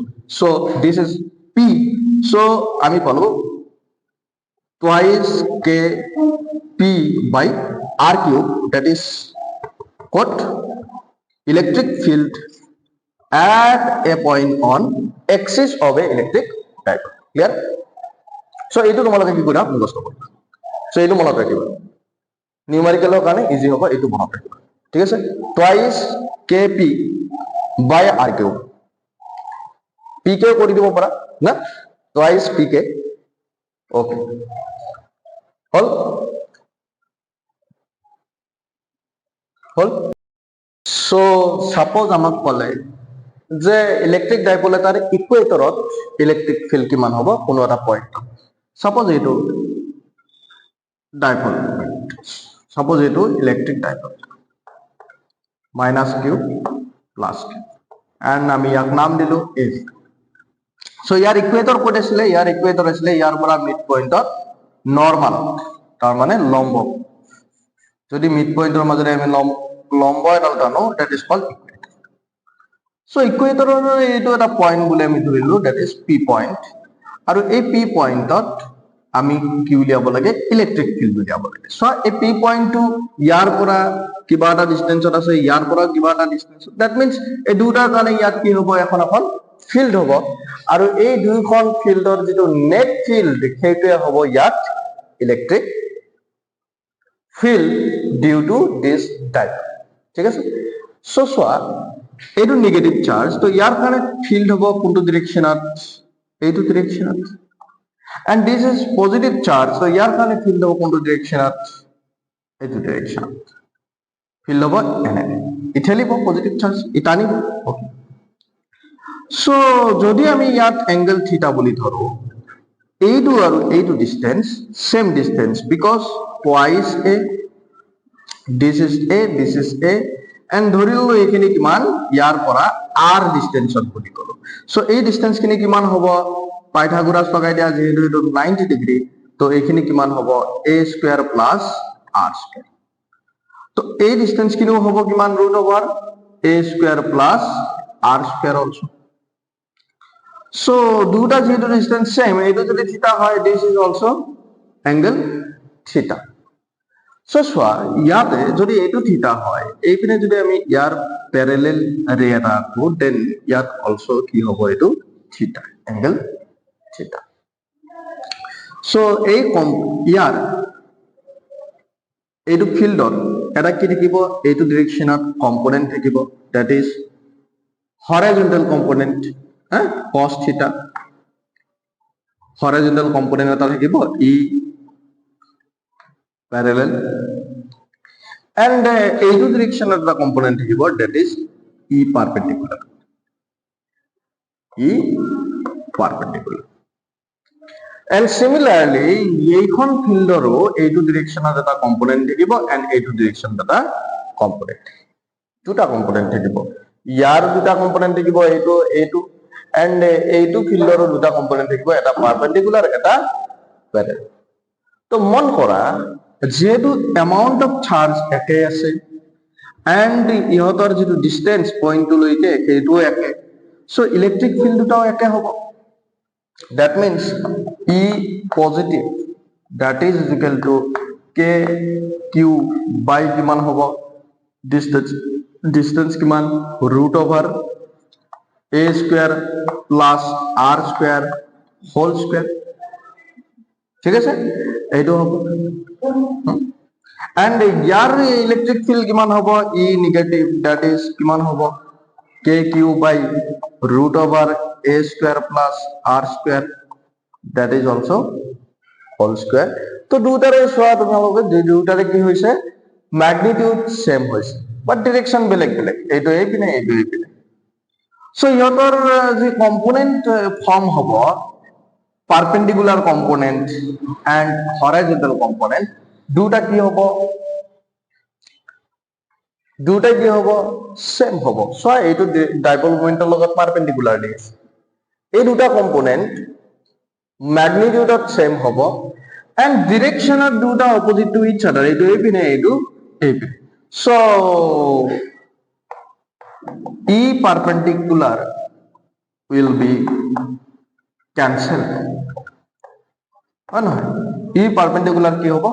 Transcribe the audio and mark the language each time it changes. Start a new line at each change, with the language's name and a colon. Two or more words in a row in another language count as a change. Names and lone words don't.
English: So this is P. সো
Assamese: আমি পালো
English: twice k p by r cube, that is what electric field at a point on axis of a electric dipole. Clear?
Assamese: So এইটো তোমালোকে কি কৰিবা, মুখস্থ কৰিবা। সো এইটো মনত ৰাখিবা, নিউমেৰিকেলৰ কাৰণে ইজি হ'ব, এইটো মনত ৰাখিবা। ঠিক আছে,
English: twice kp by r cube,
Assamese: pk কৰি দিব পাৰা না,
English: twice pk,
Assamese: ওকে হল হল। সো সাপোজ আমাক কলে যে
English: electric dipole
Assamese: এটাৰ ইকুৱেটৰত
English: electric field
Assamese: কিমান হ'ব কোনো এটা পইণ্ট, সাপোজ এইটো ডাইপল, সাপোজ এইটো
English: electric dipole minus q plus q, and
Assamese: আমি ইয়াক নাম দিলো এ। সো ইয়াৰ ইকুৱেটৰ ক'ত আছিলে, ইয়াৰ ইকুৱেটৰ আছিলে ইয়াৰ পৰা মিড পইণ্টত নৰ্মাল, তাৰ মানে লম্ব। যদি মিড পইণ্টৰ মাজেৰে আমি লম্ব এডাল টানো,
English: That is called equator.
Assamese: সো ইকুৱেটৰৰ এইটো এটা পইণ্ট বুলি আমি ধৰিলো,
English: that is P point,
Assamese: আৰু এই পি পইণ্টত আমি কি উলিয়াব লাগে,
English: electric field
Assamese: উলিয়াব লাগে। সো এই পি পইণ্টটো ইয়াৰ পৰা কিবা এটা ডিস্টেন্সত আছে, ইয়াৰ পৰা কিবা এটা ডিস্টেন্সত,
English: that means
Assamese: এই দুটাৰ কাৰণে ইয়াত কি হ'ব, এখন এখন ফিল্ড হ'ব, আৰু এই দুইখন ফিল্ডৰ যিটো
English: net field
Assamese: সেইটোৱে হ'ব ইয়াত
English: electric field due to this dipole.
Assamese: ঠিক আছে, সো চোৱা এইটো
English: negative charge,
Assamese: তো ইয়াৰ কাৰণে ফিল্ড হ'ব কোনটো ডিৰেকশ্যনত, এইটো ডিৰেকশ্যনত,
English: and this is positive charge,
Assamese: তো ইয়াৰ কাৰণে ফিল্ড হ'ব কোনটো ডিৰেকশ্যনত, এইটো ডিৰেকশ্যনত, ফিল্ড হ'ব এনে, ইঠেলিব
English: positive charge,
Assamese: ইটানিব। ওকে, সো যদি আমি ইয়াত
English: angle theta
Assamese: বুলি ধৰো, এইটো আৰু এইটো ডিস্টেন্স
English: same distance, because twice a, this is a, this is a, and
Assamese: ধৰিলো এইখিনি কিমান, ইয়াৰ পৰা r ডিস্টেন্সত বুলি কলো। সো এই ডিস্টেন্স খিনি কিমান হ'ব, পাইথাগোৰাছ লগাই দিয়া, যেহেতু এইটো 90 ডিগ্ৰী, তো এইখিনি কিমান হ'ব,
English: a square plus r square.
Assamese: তো এই ডিস্টেন্স খিনিও হ'ব কিমান,
English: root over a square plus r square also.
Assamese: সো দুটা যেহেতু
English: distance same,
Assamese: এইটো যদি থিটা হয়,
English: This is also angle theta.
Assamese: সো চোৱা ইয়াতে যদি এইটো থিটা হয়, এইপিনে যদি আমি ইয়াৰ
English: parallel ray
Assamese: এটা আঁকো, দেন ইয়াত অলসো কি হ'ব, এইটো থিটা,
English: angle theta.
Assamese: সো এই ইয়াৰ এইটো ফিল্ডত এটা কি থাকিব, এইটো ডিৰেকশ্যনত কম্পোনেন্ট থাকিব,
English: that is horizontal component, cos theta, horizontal component
Assamese: এটা থাকিব,
English: E parallel, and
Assamese: এইটো ডিৰেকশ্যনত এটা কম্পোনেন্ট থাকিব,
English: That is E perpendicular, E perpendicular. and similarly
Assamese: এইখন ফিল্ডৰো এইটো ডিৰেকশ্যনত এটা কম্পোনেন্ট থাকিব, এন্ড এইটো ডিৰেকশ্যনত এটা কম্পোনেন্ট, দুটা কম্পোনেন্ট থাকিব, ইয়াৰ দুটা কম্পোনেন্ট থাকিব, এইটো এইটো, এন্ড এইটো ফিল্ডৰো দুটা কম্পোনেন্ট থাকিব, এটা পারপেন্ডিকুলার, এটা প্যাৰেলেল। তো মন কৰা যেহেতু
English: amount of charge
Assamese: একে আছে, এন্ড ইহঁতৰ যিটো ডিস্টেন্স পইণ্টটোলৈকে সেইটোও একে, সো
English: electric field
Assamese: দুটাও একে হ'ব,
English: that means E positive, that is equal to k q by
Assamese: কিমান হ'ব, ডিস্টেন্স কিমান,
English: root over a square plus r square whole square.
Assamese: ঠিক আছে, এইটো হ'ব, এন্ড ইয়াৰ
English: electric field
Assamese: কিমান হ'ব,
English: E negative, that is
Assamese: কিমান হ'ব,
English: k q by root over a square plus r square, That is also whole square.
Assamese: তো দুটাৰে চোৱা তোমালোকে, দুটাৰে কি হৈছে,
English: magnitude same
Assamese: হৈছে,
English: but direction
Assamese: বেলেগ বেলেগ, এইটো এইপিনে, এইটো এইপিনে। সো ইহঁতৰ যি
English: component form
Assamese: হ'ব,
English: perpendicular component and horizontal component,
Assamese: দুটা কি হ'ব, দুটা কি হ'ব, সেম হ'ব। চোৱা এইটো ডাইপল মোমেন্টৰ লগত পারপেন্ডিকুলাৰ দি আছে, এই দুটা কম্পোনেন্ট ম্যাগনিটিউডত সেম হ'ব এন্ড ডিৰেকশ্যনত দুটা
English: opposite to each other
Assamese: এইটো এইপিনে এইটো এইপিনে
English: so E perpendicular will be cancel
Assamese: হয় নহয়
English: E perpendicular
Assamese: কি হ'ব